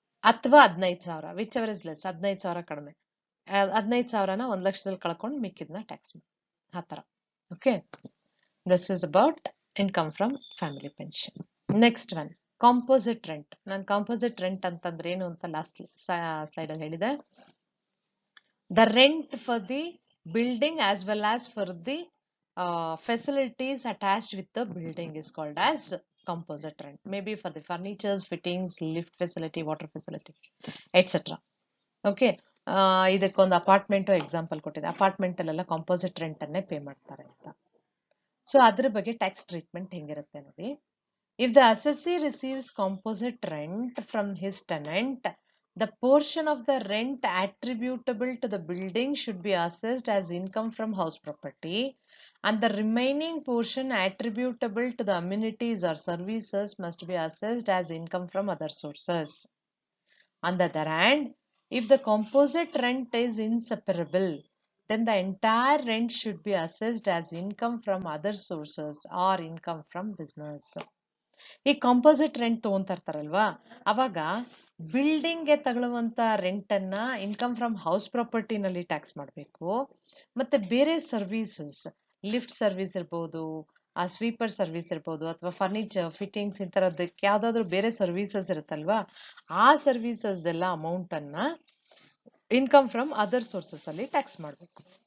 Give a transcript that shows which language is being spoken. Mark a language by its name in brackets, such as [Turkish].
[Kannada] ಅಥವಾ 15,000 [English] whichever is less, [Kannada] 15,000 ಕಡಿಮೆ, 15,000ನ 1,00,000ದಲ್ಲಿ ಕಳ್ಕೊಂಡು ಮಿಕ್ಕಿದ್ನ ಟ್ಯಾಕ್ಸ್ ಮಾಡಿ, ಆ ತರ. [English] Okay, this is about income from family pension. Next one, composite rent. [Kannada] ನಾನು ಕಾಂಪೋಸಿಟ್ ರೆಂಟ್ ಅಂತಂದ್ರೆ ಏನು ಅಂತ ಲಾಸ್ಟ್ ಸ್ಲೈಡ್ ಅಲ್ಲಿ ಹೇಳಿದೆ. [English] The rent for the building as well as for the facilities attached with the building is called as composite rent. Maybe for the furnitures, fittings, lift facility, water facility, etc. [Kannada] Okay, ಇದಕ್ಕೊಂದು apartment example ಕೊಟ್ಟಿದೆ. Apartment ಅಲ್ಲೆಲ್ಲ composite rent ಅನ್ನೇ pay ಮಾಡ್ತಾರೆ ಅಂತ. So ಅದ್ರ ಬಗ್ಗೆ tax treatment ಹೆಂಗಿರುತ್ತೆ ನೋಡಿ. [English] If the assessee receives composite rent from his tenant, the portion of the rent attributable to the building should be assessed as income from house property, and the remaining portion attributable to the amenities or services must be assessed as income from other sources. On the other hand, if the composite rent is inseparable, then the entire rent should be assessed as income from other sources or income from business. [Kannada] ಈ composite rent ತಗೊಂತಿರ್ತಾರಲ್ವಾ, ಅವಾಗ ಬಿಲ್ಡಿಂಗ್ಗೆ ತಗೊಳ್ಳುವಂತ rent ಅನ್ನ income from house ಪ್ರಾಪರ್ಟಿನಲ್ಲಿ tax ಮಾಡಬೇಕು. ಮತ್ತೆ ಬೇರೆ services, lift service ಇರ್ಬೋದು, ಆ sweeper service ಇರ್ಬೋದು, ಅಥವಾ ಫರ್ನಿಚರ್ ಫಿಟ್ಟಿಂಗ್ಸ್ ಇಂಥರದ್ದಕ್ಕೆ ಯಾವ್ದಾದ್ರು ಬೇರೆ ಸರ್ವಿಸಸ್ ಇರುತ್ತಲ್ವಾ, ಆ ಸರ್ವಿಸಸ್ ಎಲ್ಲ ಅಮೌಂಟ್ ಅನ್ನ ಇನ್ಕಮ್ ಫ್ರಮ್ ಅದರ್ ಸೋರ್ಸಸ್ ಅಲ್ಲಿ ಟ್ಯಾಕ್ಸ್ ಮಾಡಬೇಕು.